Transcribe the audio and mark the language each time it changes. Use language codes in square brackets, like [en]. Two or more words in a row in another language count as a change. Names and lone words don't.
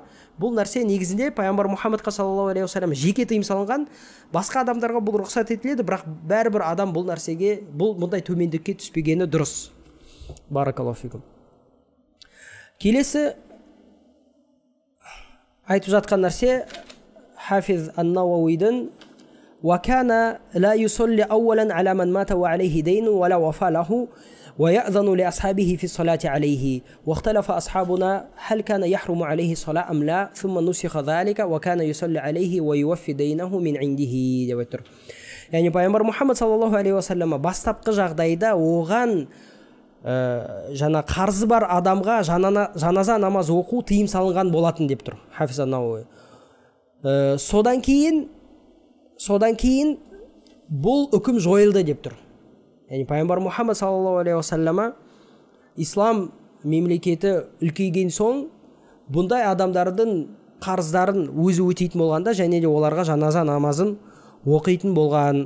[kk] Бұл нәрсе негізінде пайғамбар Мұхаммадқа [ar] صلى الله عليه وسلم [kk] жеке тыйым салынған. Басқа адамдарға бұл рұқсат етіледі, бірақ бәрібір адам бұл нәрсеге, бұндай төмендікке түспегені дұрыс. [ar] بارك الله فيكم. [kk] Келесі айтып жатқан нәрсе Хафиз ан-Науауидің [ar] وَكَانَ لَا يُصَلِّ أَوَّلًا عَلَى مَنْ مَاتَ وَعَلَيْهِ دَيْنٌ وَلَا وَفَى لَهُ ويأذن لأصحابه في الصلاة عليه واختلف أصحابنا هل كان يحرم عليه الصلاة أم لا ثم نسخ ذلك وكان يصلي عليه ويوفي دينه من عنده. [kk] яғни пайғамбар Мұхаммад [ar] صلى الله عليه وسلم [kk] бастапқы жағдайда оған жаңа қарызы бар адамға жаназа намаз оқу тыйым салынған болатын деп тұр Хафиз ан-Науи. Содан кейін бұл үкім жойылды деп тұр. Яғни пайғамбар Мұхаммад [ar] صلى الله عليه وسلم [kk] ислам мемлекеті үлкейген соң бұндай адамдардың қарыздарын өзі өтейтін болғанда және де оларға жаназа намазын оқитын болған.